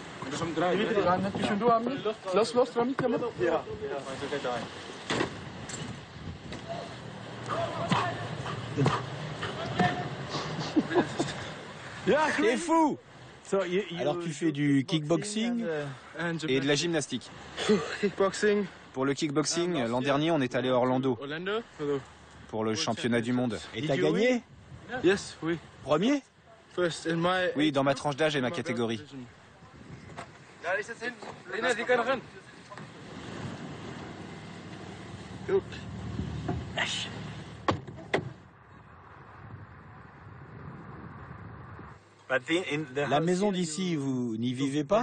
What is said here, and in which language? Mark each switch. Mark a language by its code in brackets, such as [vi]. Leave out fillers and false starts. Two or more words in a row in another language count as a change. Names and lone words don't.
[nl] Dimitri, ga net tussendoor aan me. Los, Rami, kom op. Ja. [fr] T'es fou! Alors tu fais du kickboxing Et de la gymnastique. Kickboxing. Pour le kickboxing, l'an dernier, on est allé à Orlando pour le championnat du monde. et t'as gagné? Yes, oui. Premier? [en] First in my... [fr] Oui, dans ma tranche d'âge et ma catégorie. La maison d'ici, vous n'y vivez pas?